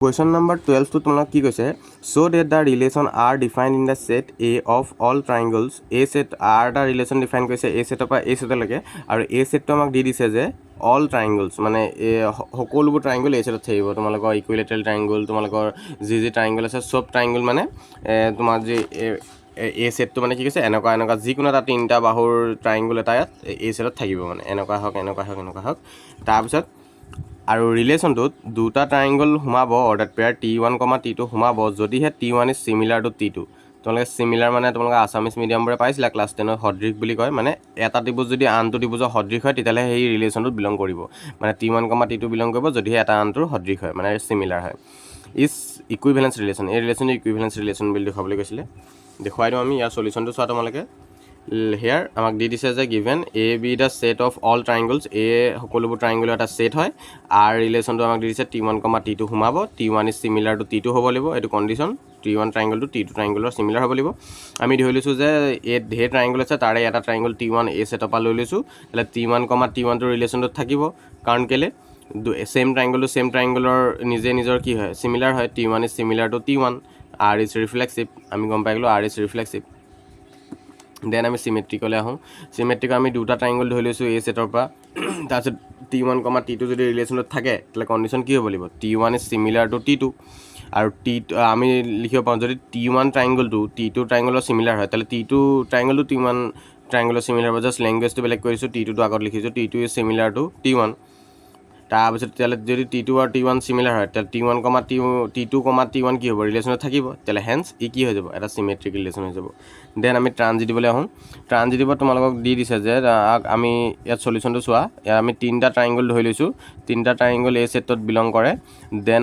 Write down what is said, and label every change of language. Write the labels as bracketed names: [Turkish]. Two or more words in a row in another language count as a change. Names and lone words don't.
[English] Question number 12 to [Assamese] তোমাক কি কৈছে [English] so that the relation are defined in the set A of all triangles [Assamese] A set R da [English] relation define [Assamese] কৰিছে A set পৰা A set লৈকে আৰু A set তো আমাক দি দিছে যে [English] all triangles [Assamese] মানে সকলোবোৰ triangle A set থাকিব তোমালোকৰ [English] equilateral triangle [Assamese] তোমালোকৰ যি triangle আছে সব triangle মানে তোমাৰ যে A set তো মানে কি কৈছে এনেকুৱা যিকোনো এটা তিনটা বাহুৰ triangle এটা ইয়াত A set থাকিব মানে এনেকুৱা হক তাৰ পিছত আৰু ৰিলেশনটোত দুটা ট্ৰায়াঙ্গল সোমাব [English] order pair [Assamese] T1, T2 সোমাব যদিহে [English] T1 is similar to T2 [Assamese] তোমালোকে সিমিলাৰ মানে তোমালোকে [English] Assamese medium [Assamese] পাইছিলা ক্লাছ 10 ত সদৃশ বুলি কয় মানে এটা ত্ৰিভুজ যদি আনটো ত্ৰিভুজৰ সদৃশ হয় তেতিয়ালে সেই ৰিলেশনটোত বিলং কৰিব মানে T1, T2 বিলং কৰিব যদিহে এটা আনটোৰ সদৃশ হয় মানে সিমিলাৰ হয় [English] is equivalence relation [Assamese] এই ৰিলেশনটো [English] equivalence relation [Assamese] বুলি দেখাবলৈ কৈছিলে দেখুৱাই দিও আমি ইয়াৰ সলিউশনটো চোৱা তোমালোকে here আমাক দি দিছে যে [English] given A be the set of all triangles A [Assamese] সকলোবোৰ triangle এটা set হয় R ৰিলেশনটো আমাক দি দিছে T1, T2 সোমাব [English] T1 is similar to T2 [Assamese] হ'ব লাগিব এটো কন্ডিশন [English] T1 triangle to T2 triangle [Assamese] ৰ similar হ'ব লাগিব আমি ধৰি লৈছো যে এ ধে triangle আছে তাৰে এটা triangle T1 A set পৰা লৈ লৈছো তাহলে T1, T1 টো ৰিলেশনটো থাকিব কাৰণ কেলে [English] same triangle [Assamese] ৰ নিজে নিজৰ কি হয় similar হয় [English] T1 is similar to T1 R is reflexive [Assamese] আমি গম পাই গলো [English] R is reflexive [Assamese] দেন আমি সিমেট্ৰিকলে আহো সিমেট্ৰিক আমি দুটা ট্ৰায়াঙ্গল ধৰি লৈছো A সেটৰ পৰা তাৰপিছত T1, T2 যদি ৰিলেশনত থাকে তাহলে কন্ডিশন কি হ'ব লাগিব [English] T1 is similar to T2 [Assamese] আৰু আমি লিখিব পাওঁ যদি [English] T1 triangle to T2 [Assamese] ট্ৰায়াঙ্গলৰ সিমিলাৰ হয় তাহলে [English] T2 triangle to T1 [Assamese] ট্ৰায়াঙ্গলৰ সিমিলাৰ হ'ব জাস্ট ল্যাঙ্গুৱেজটো বেলেগ কৰিছো T2 টো আগত লিখিছো [English] T2 is similar to T1 [Assamese] তাৰপিছত তাহলে যদি T2 আৰু T1 সিমিলাৰ হয় তাহলে T1, T2, T1 কি হ'ব ৰিলেশনত থাকিব তাহলে হেন্স ই কি হৈ যাব এটা সিমেট্ৰিক ৰিলেশন হৈ যাব দেন আমি ট্ৰানজিটিভলে আহোঁ ট্ৰানজিটিভত তোমালোকক দি দিছে যে আমি ইয়াত সলিউশনটো চোৱা আমি তিনটা ট্ৰায়াঙ্গল ধৰি লৈছো তিনটা ট্ৰায়াঙ্গল A সেটত বিলং কৰে দেন